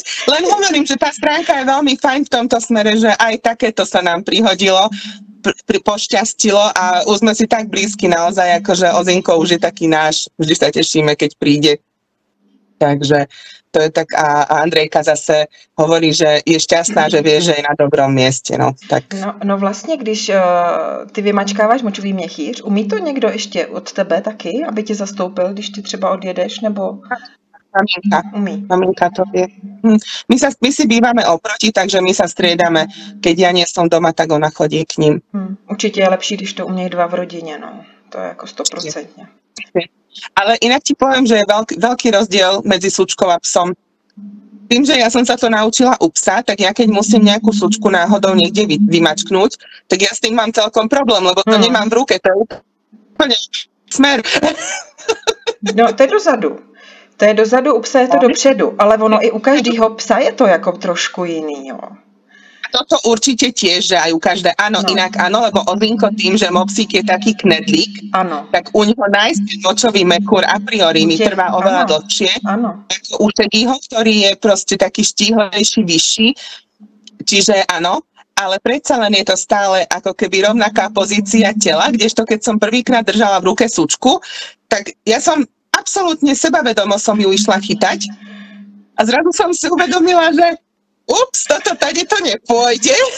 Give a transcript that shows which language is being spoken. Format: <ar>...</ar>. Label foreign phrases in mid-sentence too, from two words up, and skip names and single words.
<sk>Len hovorím, že tá stránka je veľmi fajn v tomto smere, že aj takéto sa nám prihodilo, pošťastilo a už sme si tak blízky naozaj, akože Ozinko už je taký náš, vždy sa tešíme, keď príde. Takže to je tak a Andrejka zase hovorí, že je šťastná, že vie, že je na dobrom mieste. No, tak.</sk> <cs>No vlastně, když ty vymačkáváš močový měchýř, umí to někdo ještě od tebe taky, aby tě zastoupil, když ty třeba odjedeš, nebo...</cs> <sk>Maminka to vie. My si bývame oproti, takže my sa striedame. Keď ja nie som doma, tak ona chodí k ním.</sk> <cs>Určitě je lepší, když to umějí 2 v rodině, no. To je jako 100%.</cs> <sk>Ale inak ti poviem, že je veľký rozdiel medzi sučkou a psom. Tým, že ja som sa to naučila u psa, tak ja keď musím nejakú sučku náhodou niekde vymačknúť, tak ja s tým mám celkom problém, lebo to nemám v ruke, to je úplne smer.</sk> <cs>No, to je dozadu. To je dozadu, u psa je to dopředu, ale ono i u každého psa je to jako trošku jiný, jo.</cs> <sk>Toto určite tiež, že aj u každé, áno, inak áno, lebo Ozinko tým, že mopsík je taký knedlík, tak u neho nájsť močový mekúr a priori mi trvá oveľa dlhšie, ako u Šegiho, ktorý je proste taký štíhlejší, vyšší, čiže áno, ale predsa len je to stále ako keby rovnaká pozícia tela, kdežto keď som prvýkrát držala v ruke sučku, tak ja som absolútne sebavedomo som ju išla chytať a zrazu som si uvedomila, že toto tady to nepôjde.</sk>